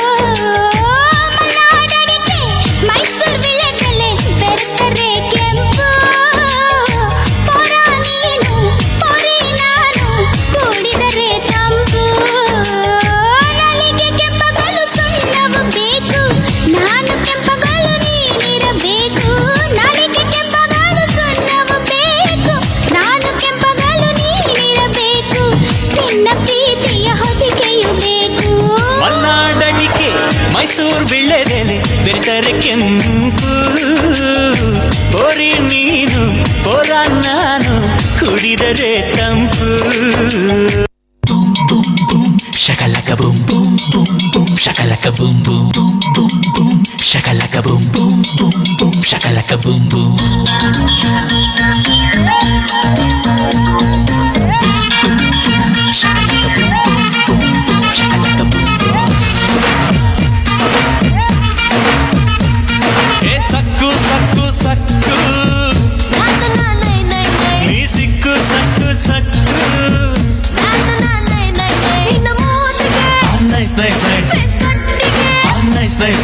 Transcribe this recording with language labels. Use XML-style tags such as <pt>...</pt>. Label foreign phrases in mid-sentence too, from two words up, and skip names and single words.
<kn>ಮಲೆನಾಡಡಿಕೆ ಮೈಸೂರು ವಿಳೆದೆಲೆ ಬೆರೆತರೆ ಕೆಂಪು ಪೊರ ನೀನು ಪೊರೆ ನಾನು ಕೂಡಿದರೆ ತಂಪು ನಲಿಗೆ ಕೆಂಪಗಲು ಸುಣ್ಣವು ಬೇಕು ನಾನು ಕೆಂಪಗಲು ನೀನಿರಬೇಕು ನಲಿಗೆ ಕೆಂಪಗಲು ಸುಣ್ಣವು ಬೇಕು ನಾನು ಕೆಂಪಗಲು ನೀನಿರಬೇಕು ನಿನ್ನ ಪ್ರೀತಿಯ ಹೊದಿಕೆಯು ಬೇಕು ಮಲೆನಾಡಣಿಕೆ ಮೈಸೂರು ವಿಳ್ಳೆದೆಲೆ ಬೆರೆತರೆ ಕೆಂಪು ಪೊರೆ ನೀನು ಪೊರ ನಾನು ಕುಡಿದರೆ ತಂಪು shakalaka boom boom boom boom shakalaka boom boom boom boom boom shakalaka boom boom boom boom shakalaka boom boom shakalaka boom boom boom boom shakalaka boom boom hey sakku sakku sakku ನೀ ಸಿಕ್ಕು ಸಕ್ಕು ಸಕ್ಕು</kn> <en>nice nice nice nice nice</en>